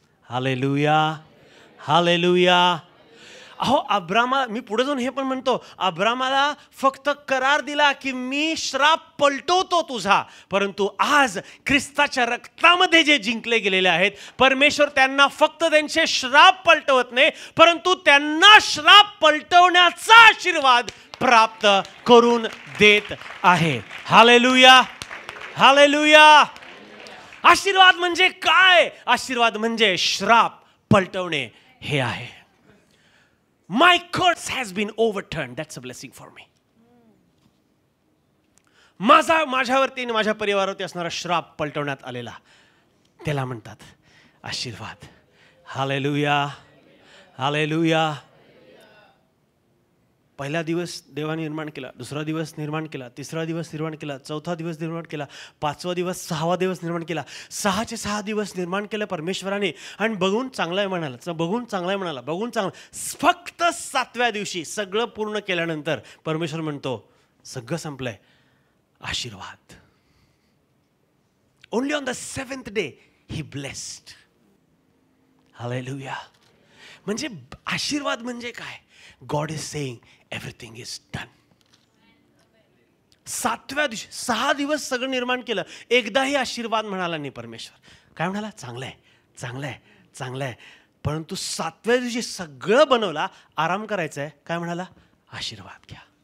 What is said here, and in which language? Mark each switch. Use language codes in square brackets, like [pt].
[mr] Hallelujah, hallelujah. अहो अब्रामा, मी पुढे जाऊन हे पण म्हणतो, अब्रामाला फक्त करार दिला की मी श्राप पलटवतो तुझा, परंतु आज ख्रिस्ताच्या रक्तामध्ये जे जिंकले गेलेले आहेत, परमेश्वर त्यांना फक्त त्यांचे श्राप पलटवत नाही, परंतु त्यांना श्राप पलटवण्याचा आशीर्वाद प्राप्त करून देत आहे. Hallelujah, hallelujah. आशीर्वाद म्हणजे काय? आशीर्वाद म्हणजे श्राप पलटवणे हे आहे. [en] My curse has been overturned. That's a blessing for me. [mr] माझ्यावरती आणि माझ्या परिवारावरती असणारा श्राप पलटवण्यात आलेला, त्याला म्हणतात आशीर्वाद. Hallelujah, hallelujah. पहिला दिवस देवाने निर्माण केला, दुसरा दिवस निर्माण केला, तिसरा दिवस निर्माण केला, चौथा दिवस निर्माण केला, पाचवा दिवस, सहावा दिवस निर्माण केला. 6 दिवस निर्माण केलं परमेश्वराने आणि बघून चांगलं आहे म्हणाला, बघून चांगलं आहे म्हणाला, बघून चांगलं. फक्त 7व्या दिवशी सगळं पूर्ण केल्यानंतर परमेश्वर म्हणतो सगळं संपलंय, आशीर्वाद. [en] Only on the 7th day he blessed. [mr] Hallelujah. म्हणजे आशीर्वाद म्हणजे काय? [en] God is saying everything is done. [mr] 7व्या दिवशी 6 दिवस सगळं निर्माण केलं, एकदाही आशीर्वाद म्हणाला नाही परमेश्वर. काय म्हणाला? चांगलं आहे, चांगलं आहे, चांगलं आहे. परंतु 7व्या दिवशी सगळं बनवला, आराम करायचा आहे, काय म्हणाला? आशीर्वाद घ्या.